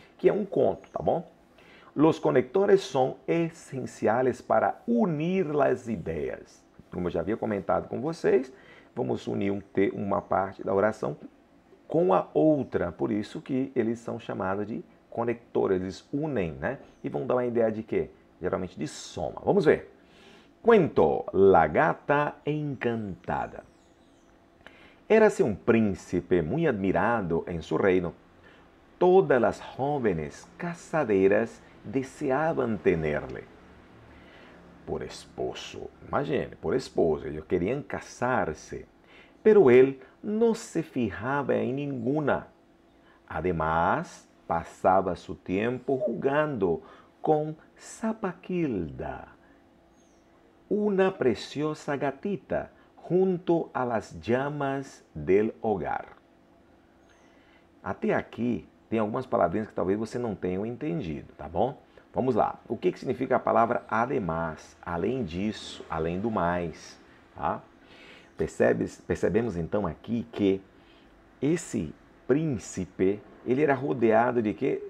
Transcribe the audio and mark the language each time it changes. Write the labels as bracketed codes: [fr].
[pt] Que é um conto, tá bom? Los conectores são essenciais para unir as ideias. Como eu já havia comentado com vocês, vamos unir uma parte da oração com a outra. Por isso que eles são chamados de conectores, eles unem, né? E vão dar uma ideia de quê? Geralmente de soma. Vamos ver. [es] Cuento, la gata encantada. Érase un príncipe muy admirado en su reino. Todas las jóvenes casaderas deseaban tenerle por esposo. Imagine, por esposo. Ellos querían casarse. Pero él no se fijaba en ninguna. Además, pasaba su tiempo jugando con Zapaquilda, una preciosa gatita, junto a las llamas del hogar. [pt] Até aqui tem algumas palavrinhas que talvez você não tenha entendido, tá bom? Vamos lá. O que significa a palavra además? Além disso, além do mais. Tá? Percebemos então aqui que esse príncipe, ele era rodeado de quê?